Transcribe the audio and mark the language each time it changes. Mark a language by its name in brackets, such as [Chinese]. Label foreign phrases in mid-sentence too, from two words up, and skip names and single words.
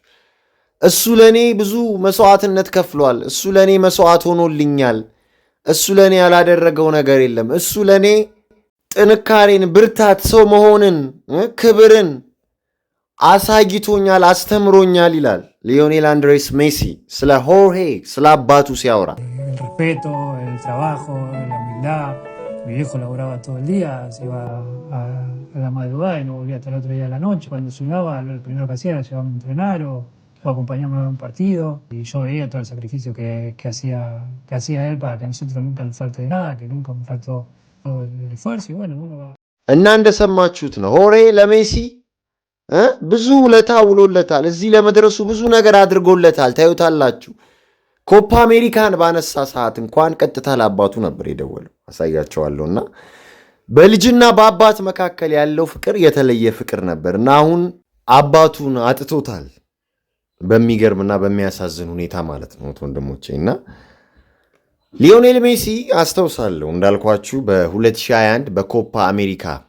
[Amharic] እሱ ለኔ ብዙ መስዋዕትነት ከፍሏል። እሱ ለኔ መስዋዕት ሆኖልኛል። እሱ ለኔ ያላደረገው ነገር የለም። እሱ ለኔ ጥንካሬን፣ ብርታት፣ ሰው መሆንን፣ ክብርን አሳይቶኛል፣ አስተምሮኛል ይላል ሊዮኔል አንድሬስ ሜሲ ስለ ሆርሄ ስለ አባቱ ሲያወራ። [Spanish] respeto, el trabajo, la humildad. Mi viejo laburaba todo el día, se iba a la madrugada y no volvía hasta el otro día de la noche. Cuando se llegaba, lo primero que hacía era llevarme a entrenar o acompañarme a un partido. Y yo veía todo el sacrificio que hacía él para que a nosotros nunca nos falte de nada, que nunca me faltó el esfuerzo. Y bueno, uno va. [Amharic] እና እንደሰማችሁት ነው ሆርሄ ለሜሲ ብዙ ውለታ ውሎለታል። እዚህ ለመድረሱ ብዙ ነገር አድርጎለታል። ታዩታላችሁ። ኮፓ አሜሪካን ባነሳ ሰዓት እንኳን ቀጥታ ለአባቱ ነበር የደወለው። አሳያቸዋለሁና በልጅና በአባት መካከል ያለው ፍቅር የተለየ ፍቅር ነበርና አሁን አባቱን አጥቶታል። በሚገርምና በሚያሳዝን ሁኔታ ማለት ነው ወንድሞቼና ሊዮኔል ሜሲ አስተውሳለሁ እንዳልኳችሁ በ2021 በኮፓ አሜሪካ